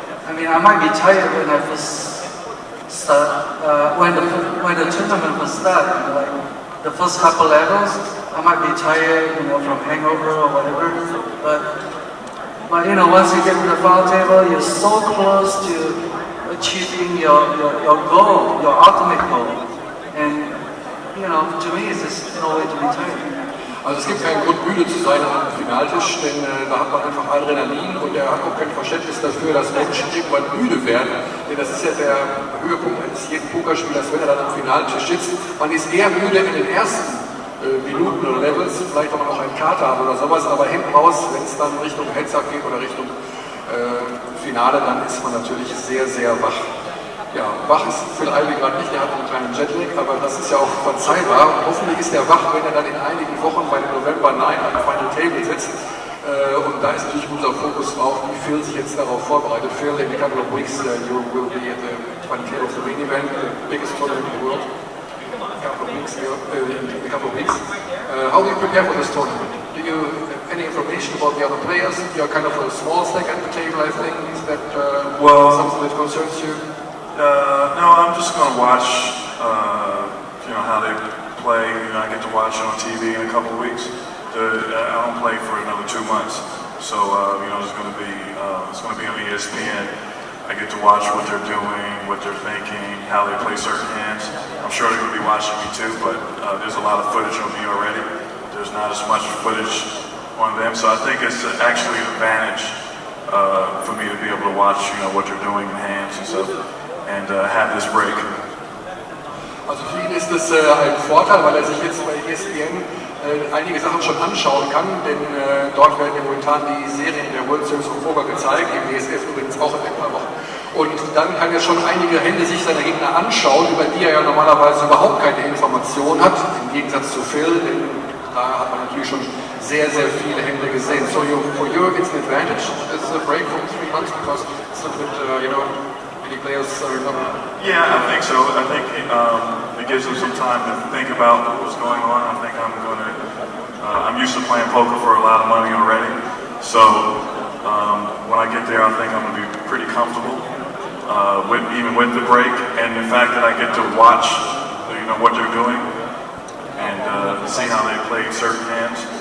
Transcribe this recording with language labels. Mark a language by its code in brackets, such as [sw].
[en] I mean, I might be tired when I first start, when the tournament was starting, like the first couple levels, I might be tired, from hangover or whatever. But once you get to the final table, you're so close to achieving your goal, your ultimate goal. And to me, it's just no way to be tired. [de] Also es gibt keinen Grund, müde zu sein am Finaltisch, denn da hat man einfach Adrenalin, und er hat auch kein Verständnis dafür, dass Menschen irgendwann müde werden. Denn das ist ja der Höhepunkt eines jeden Pokerspielers, wenn er dann am Finaltisch sitzt. Man ist eher müde in den ersten Minuten oder Levels, vielleicht auch noch einen Kater haben oder sowas, aber hinten raus, wenn es dann Richtung Heads-Up geht oder Richtung Finale, dann ist man natürlich sehr, sehr wach. Ja, wach ist Phil Ivey gerade nicht, der hat einen kleinen Jetlag, aber das ist ja auch verzeihbar. Hoffentlich ist er wach, wenn er dann in einigen Wochen bei dem November 9 am Final Table sitzt. Und da ist natürlich unser Fokus drauf, wie Phil sich jetzt darauf vorbereitet. [en] Phil, in a couple of weeks, you will be at the Final Table of the main event, the biggest tournament in the world. In a couple of weeks. How do you prepare for this tournament? Do you have any information about the other players? You're kind of a small stack at the table, I think. Is that something that concerns you? No, I'm just going to watch, how they play. I get to watch it on TV in a couple of weeks. I don't play for another 2 months, so it's going to be on ESPN. I get to watch what they're doing, what they're thinking, how they play certain hands. I'm sure they're going to be watching me too, but there's a lot of footage on me already. There's not as much footage on them, so I think it's actually an advantage for me to be able to watch, what they're doing in hands and stuff. And have this break. [de] Also für ihn ist es ein Vorteil, weil er sich jetzt bei ESPN einige Sachen schon anschauen kann, denn dort werden ja momentan die Serien der World Series of Poker gezeigt, im DSF übrigens auch in ein paar Wochen. Und dann kann er schon einige Hände sich seiner Gegner anschauen, über die er ja normalerweise überhaupt keine Information hat, im Gegensatz zu Phil, denn da hat man natürlich schon sehr, sehr viele Hände gesehen. [en] So for you, it's an advantage, this is a break from 3 months, because it's a bit, many players are not... Yeah, I think so. I think it gives them some time to think about what's going on. I think I'm used to playing poker for a lot of money already, so when I get there, I think I'm going to be pretty comfortable, even with the break, and the fact that I get to watch, what they're doing, and see how they play certain hands.